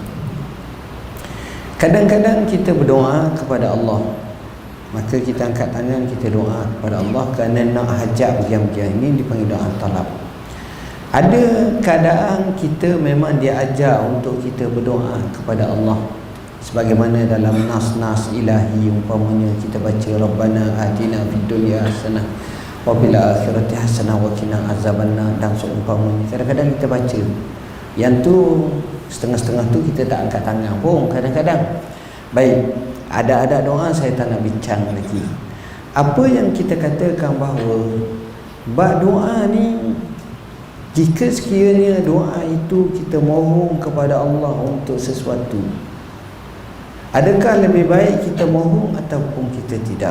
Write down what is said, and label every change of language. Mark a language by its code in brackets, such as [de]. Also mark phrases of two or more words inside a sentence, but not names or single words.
[ms] Kadang-kadang kita berdoa kepada Allah, maka kita angkat tangan, kita doa kepada Allah kerana nak hajat bagian-bagian ini dipanggil doa talab. Ada keadaan kita memang dia ajar untuk kita berdoa kepada Allah, sebagaimana dalam nas-nas ilahi umpamanya kita baca [ar] ربنا آتنا في الدنيا حسنة وفي الآخرة حسنة وقنا عذاب النار [ms] dan seumpamanya. Kadang-kadang kita baca yang tu setengah-setengah tu kita tak angkat tangan pun kadang-kadang. Baik, ada doa saya tak nak bincang lagi. Apa yang kita katakan bahawa bab doa ni, jika sekiranya doa itu kita mohon kepada Allah untuk sesuatu, adakah lebih baik kita mohon ataupun kita tidak?